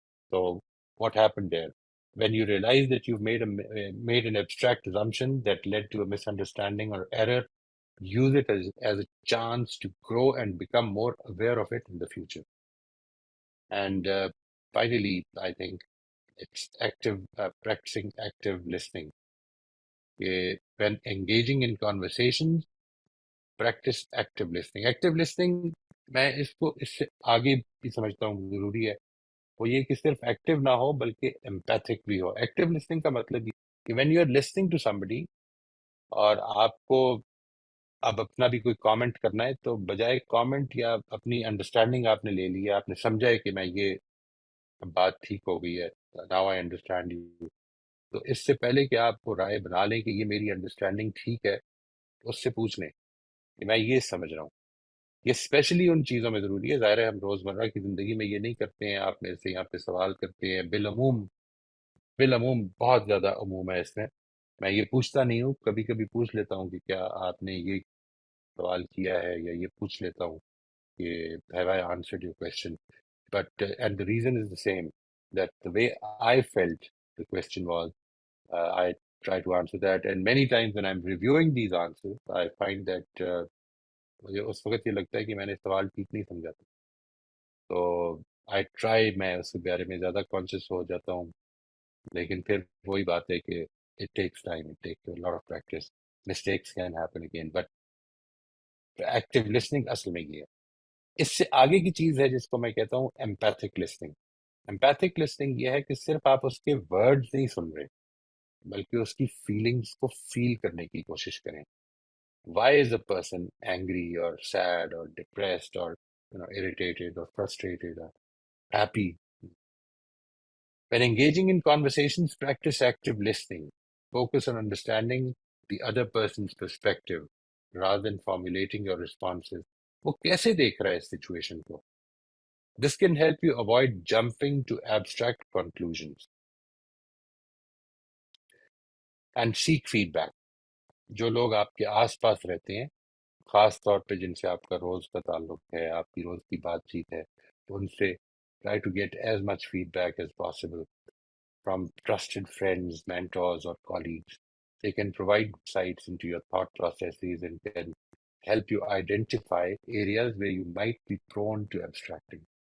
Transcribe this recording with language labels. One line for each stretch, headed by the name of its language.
English: So what happened there? When you realize that you've made an abstract assumption that led to a misunderstanding or error, use it as a chance to grow and become more aware of it in the future. And finally, I think it's practicing active listening. When engaging in conversations, practice active listening. Active listening,
Urdu: میں اس سے آگے بھی سمجھتا ہوں ضروری ہے. وہ یہ کہ صرف ایکٹیو نہ ہو بلکہ ایمپیتھک بھی ہو. ایکٹیو لسننگ کا مطلب یہ کہ
English: when you are listening to somebody
Urdu: اور آپ کو اب اپنا بھی کوئی کامنٹ کرنا ہے تو بجائے کامنٹ یا اپنی انڈرسٹینڈنگ آپ نے لے لی ہے، آپ نے سمجھا ہے کہ میں یہ اب بات ٹھیک ہو گئی ہے،
English: Now I understand you.
Urdu: تو اس سے پہلے کہ آپ وہ رائے بنا لیں کہ یہ میری انڈرسٹینڈنگ ٹھیک ہے، اس سے پوچھ لیں کہ میں یہ سمجھ رہا ہوں. یہ اسپیشلی ان چیزوں میں ضروری ہے. ظاہر ہے ہم روزمرہ کی زندگی میں یہ نہیں کرتے ہیں. آپ میرے سے یہاں پہ سوال کرتے ہیں، بالعموم بالعموم بہت زیادہ عموم ہے اس میں یہ پوچھتا نہیں ہوں. کبھی کبھی پوچھ لیتا ہوں کہ کیا آپ نے یہ سوال کیا ہے، یا یہ پوچھ لیتا ہوں کہ
English: have I answered your question. But and the reason is the same, that the way I felt the question was, I try to answer that, and many times when I'm reviewing these answers I find that
Urdu: مجھے اس وقت یہ لگتا ہے کہ میں نے سوال ٹھیک نہیں سمجھا تھا. تو
English: I try,
Urdu: میں اس کے بارے میں زیادہ کانشیس ہو جاتا ہوں. لیکن پھر وہی بات ہے کہ
English: it takes time, it takes a lot of practice. Mistakes can happen again, but active listening
Urdu: اصل میں یہ ہے. اس سے آگے کی چیز ہے جس کو میں کہتا ہوں empathic listening. empathic listening یہ ہے کہ صرف آپ اس کے ورڈز نہیں سن رہے، بلکہ اس کی فیلنگز کو فیل کرنے کی کوشش کریں.
English: Why is a person angry or sad or depressed or irritated or frustrated or happy? When engaging in conversations, practice active listening. Focus on understanding the other person's perspective rather than formulating your responses.
Urdu: وہ کیسے دیکھ رہا ہے اس situation کو؟
English: This can help you avoid jumping to abstract conclusions and seek feedback.
Urdu: جو لوگ آپ کے آس پاس رہتے ہیں، خاص طور پہ جن سے آپ کا روز کا تعلق ہے، آپ کی روز کی بات چیت ہے، تو ان سے
English: try to get as much feedback as possible from trusted friends, mentors, or colleagues. They can provide insights into your thought processes and can help you identify areas where you might be prone to abstracting.